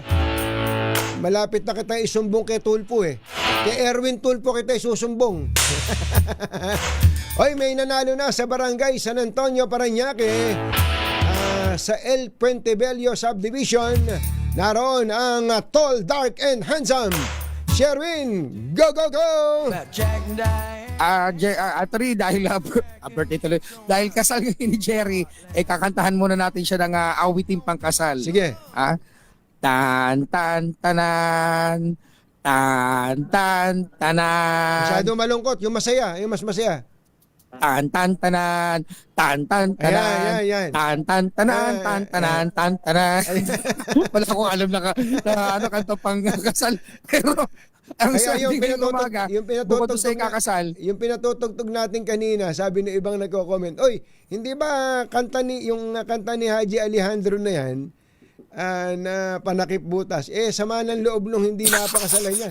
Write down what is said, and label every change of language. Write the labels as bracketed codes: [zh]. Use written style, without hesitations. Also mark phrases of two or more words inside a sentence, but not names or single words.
[tl] Malapit na kita isumbong kay Tulpo eh. Kay Erwin Tulpo kita isusumbong. Oy, may nanalo na sa barangay San Antonio, Parañaque. Sa El Puentebello Subdivision. Naroon ang [en] tall, dark, and handsome [tl] Sherwin. [en] Go, go, go! [tl] Atri, dahil birthday tuloy, dahil kasal ngayon ni Jerry, kakantahan muna natin siya ng awiting pangkasal. Sige. Tan tan tanan, tan tan tanan. Masyado malungkot, yung masaya, yung mas masaya. Tan tan tanan, tan tan tanan, tan tan tanan, tan tanan, tan tanan. Wala akong alam na kanto pang kasal, pero ang sabi ngayong umaga, bukod sa kakasal, yung pinatutugtog natin kanina, sabi ng ibang nagko-comment, oy, hindi ba kanta ni Haji Alejandro na yan, na Panakip Butas, sama ng loob nung hindi napakasalan niya.